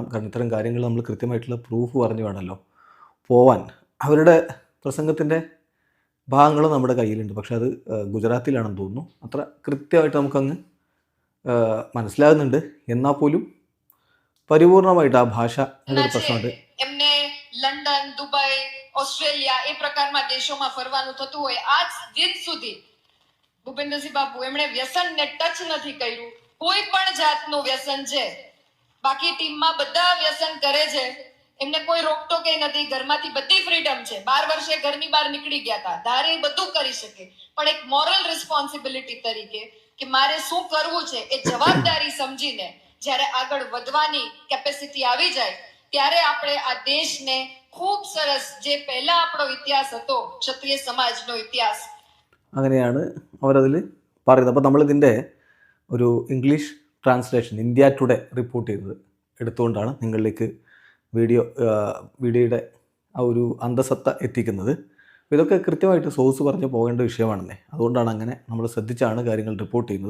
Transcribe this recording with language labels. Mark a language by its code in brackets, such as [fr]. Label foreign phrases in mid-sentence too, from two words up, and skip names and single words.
[ml] കാരണം ഇത്തരം കാര്യങ്ങൾ നമ്മൾ കൃത്യമായിട്ടുള്ള പ്രൂഫ് പറഞ്ഞു വേണമല്ലോ പോവാൻ. അവരുടെ പ്രസംഗത്തിൻ്റെ ഭാഗങ്ങൾ നമ്മുടെ കയ്യിലുണ്ട്, പക്ഷെ അത് ഗുജറാത്തിലാണെന്ന് തോന്നുന്നു. അത്ര കൃത്യമായിട്ട് നമുക്കങ്ങ് മനസ്സിലാകുന്നുണ്ട്. എന്നാൽ പോലും പരിപൂർണമായിട്ട് ആ ഭാഷ എന്നൊരു പ്രശ്നമുണ്ട്. [gu] લંડન, દુબઈ, ઓસ્ટ્રેલિયા એ પ્રકારના દેશોમાં ફરવાનું થતું હોય. આજ દિન સુધી ભૂપેન્દ્રસિંહ બાપુ એમણે વ્યસનને ટચ નથી કર્યું. કોઈ પણ જાતનું વ્યસન છે, બાકી ટીમમાં બધા વ્યસન કરે છે, એમને કોઈ રોકટોક નથી. ઘરમાંથી બધી ફ્રીડમ છે. 12 વર્ષે ઘરની બહાર નીકળી ગયા હતા. ધારે બધું કરી શકે, પણ એક [en] moral responsibility [gu] તરીકે કે મારે શું કરવું છે એ જવાબદારી સમજીને જ્યારે આગળ વધવાની કેપેસિટી આવી જાય ત્યારે આપણે આ દેશને ખૂબ સરસ જે પહેલા આપણો ઇતિહાસ હતો ક્ષત્રિય સમાજનો ઇતિહાસ [ml] അങ്ങനെയാണ് അവരതിൽ പറയുന്നത്. അപ്പോൾ നമ്മളിതിൻ്റെ ഒരു [en] English translation [ml] ഇന്ത്യ ടുഡേ റിപ്പോർട്ട് ചെയ്തത് എടുത്തുകൊണ്ടാണ് നിങ്ങളിലേക്ക് വീഡിയോയുടെ ആ ഒരു അന്തസത്ത എത്തിക്കുന്നത്. അപ്പോൾ ഇതൊക്കെ കൃത്യമായിട്ട് സോഴ്സ് പറഞ്ഞ് പോകേണ്ട വിഷയമാണെന്നേ, അതുകൊണ്ടാണ് അങ്ങനെ നമ്മൾ ശ്രദ്ധിച്ചാണ് കാര്യങ്ങൾ റിപ്പോർട്ട് ചെയ്യുന്നത്.